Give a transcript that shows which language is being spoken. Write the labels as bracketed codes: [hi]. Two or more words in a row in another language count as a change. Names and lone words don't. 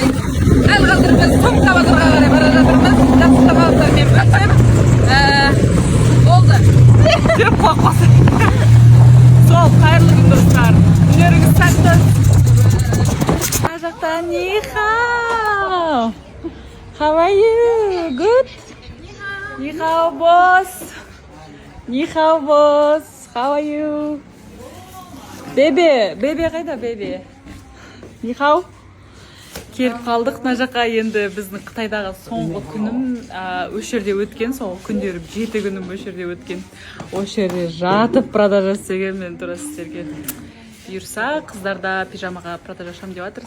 [kk] Әл қазір біз Сумка базарға қарай бара жатырмыз. Жақсы қалдармен бөлісем. Болды. Деп қоқпасы. Сол, қайырлы күн достар. Күндеріңіз сәтті. Мына жақта [zh] 你好. [en] How are you? Good? [zh] 你好, [en] boss. [zh] 你好, [en] boss. How are you? [kk] Бебе қайда, бебе? [zh] 你好? [kk] Келіп қалдық мына жаққа. Енді біздің Қытайдағы соңғы күнім осы жерде өткен. Соңғы күндері 7 күнім осы жерде өткен. Осы жерде жатып продажа істеген. Мен тура сіздерге бұйырса, қыздарда пижамаға продажа ашамын деп жатыр.